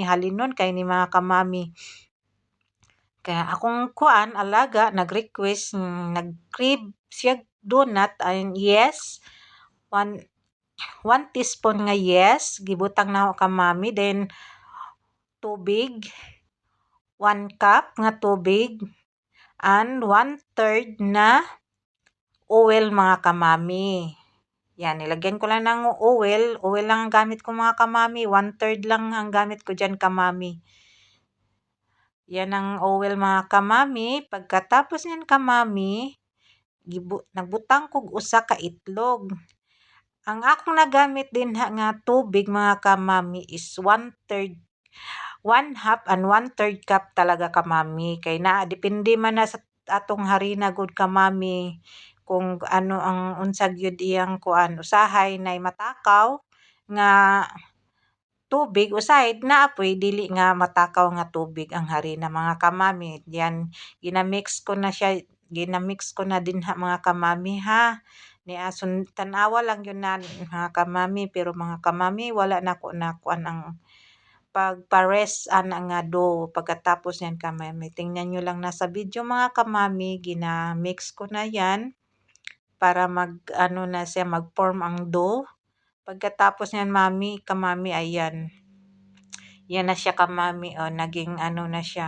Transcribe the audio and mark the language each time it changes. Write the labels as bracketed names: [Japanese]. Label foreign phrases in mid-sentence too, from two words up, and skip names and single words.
[Cebuano] Halinon kay ni mga kamami. Kaya akong alaga nag-request, nag-crave siya donut [English] and yes, [Cebuano] 1 teaspoon nga yes, gibutang na ako kamami, then tubig, 1 cup nga tubig, and 1/3 na oil mga kamami. [Filipino] Yan, nilagyan ko lang ng oil lang ang gamit ko mga kamami, 1/3 lang ang gamit ko dyan kamami. Yan ang oil mga kamami. Pagkatapos yan kamami, [Cebuano] nagbutang kog usa ka itlog. Ang akong nagamit din nga tubig mga kamami is 1/3, 1/2 and 1/3 cup talaga kamami. Kay depende man na sa atong harina gud kamami [Filipino] kung ano ang [Cebuano] unsa gyud iyang usahay nay matakaw nga tubig, usahay naapoy dili nga matakaw nga tubig ang harina mga kamami. Yan, ginamix ko na dinha mga kamami ha. Tanawa lang yun na mga kamami, pero mga kamami wala nako nakuan ang pagpares ana nga dough. [Filipino] Pagkatapos yan kamami, tingnan nyo lang nasa video mga kamami, ginamix ko na yan para mag-form ang dough. Pagkatapos yan kamami, ayan. Yan na siya kamami, naging na siya.